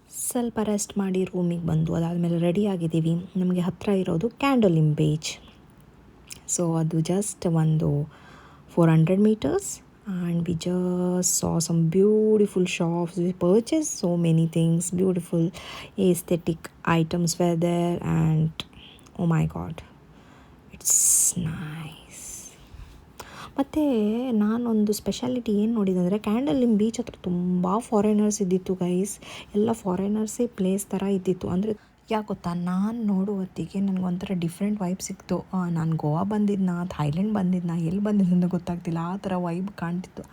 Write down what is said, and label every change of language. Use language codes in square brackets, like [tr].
[kn] ಸ್ವಲ್ಪ ರೆಸ್ಟ್ ಮಾಡಿ ರೂಮಿಗೆ ಬಂದು ಅದಾದಮೇಲೆ ರೆಡಿ ಆಗಿದ್ದೀವಿ. ನಮಗೆ ಹತ್ತಿರ ಇರೋದು ಕ್ಯಾಂಡೋಲಿಮ್ ಬೀಚ್. ಸೊ ಅದು ಜಸ್ಟ್ ಒಂದು 400 meters. [en] And we just saw some beautiful shops. We purchased so many things, beautiful aesthetic items were there, and oh my god, it's nice. [kn] ಮತ್ತು ನಾನೊಂದು ಸ್ಪೆಷಾಲಿಟಿ ಏನು ನೋಡಿದಂದರೆ ಕ್ಯಾಂಡಲಿಮ್ ಬೀಚ್ ಹತ್ರ ತುಂಬ ಫಾರಿನರ್ಸ್ ಇದ್ದಿತ್ತು ಗೈಸ್. ಎಲ್ಲ ಫಾರಿನರ್ಸೇ place ಥರ ಇದ್ದಿತ್ತು. ಅಂದರೆ ಯಾಕೆ ಗೊತ್ತಾ, ನಾನು ನೋಡೋ ಹೊತ್ತಿಗೆ ನನಗೊಂಥರ ಡಿಫ್ರೆಂಟ್ ವೈಬ್ ಸಿಕ್ತು. ನಾನು ಗೋವಾ ಬಂದಿದ್ನಾ, ಥೈಲ್ಯಾಂಡ್ ಬಂದಿದ್ನಾ, ಎಲ್ಲಿ ಬಂದಿದ್ದೆ ಅಂತ ಗೊತ್ತಾಗ್ತಿಲ್ಲ, ಆ ಥರ ವೈಬ್ ಕಾಣ್ತಿತ್ತು.